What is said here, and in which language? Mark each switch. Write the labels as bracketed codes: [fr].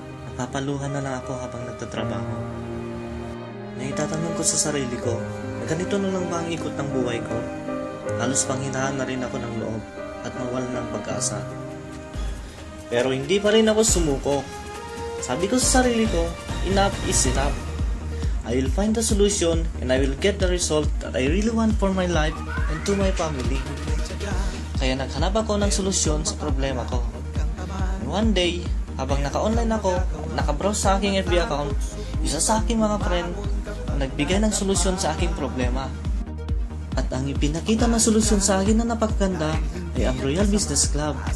[tl] Napapaluhan na lang ako habang nagtatrabaho. Naitatanong ko sa sarili ko na ganito na lang ba ang ikot ng buhay ko? Halos panghinaan na rin ako ng loob at mawalan ng pag-asa. Pero hindi pa rin ako sumuko. Sabi ko sa sarili ko, enough is enough. [en] I will find the solution and I will get the result that I really want for my life and to my family. [tl] Kaya naghanap ako ng solusyon sa problema ko. And one day, habang naka-online ako, naka-browse sa aking FB account, isa sa aking mga friend ang nagbigay ng solusyon sa aking problema. At ang ipinakita na solusyon sa akin na napakaganda ay ang Royal Business Club.